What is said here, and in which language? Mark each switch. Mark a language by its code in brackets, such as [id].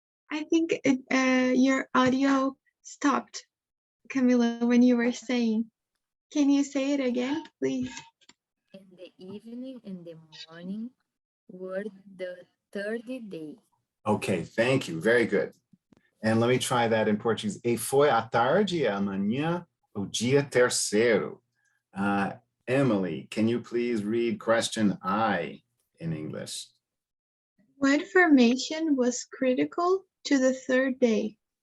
[en] I think your audio stopped, Camila, when you were saying. Can you say it again, please? In the evening and the morning were the third day. Okay, thank you. Very good. And let me try that in Portuguese. [pt] E foi à tarde e amanhã o dia terceiro. [en] Emily, can you please read question I in English? What formation was critical to the third day?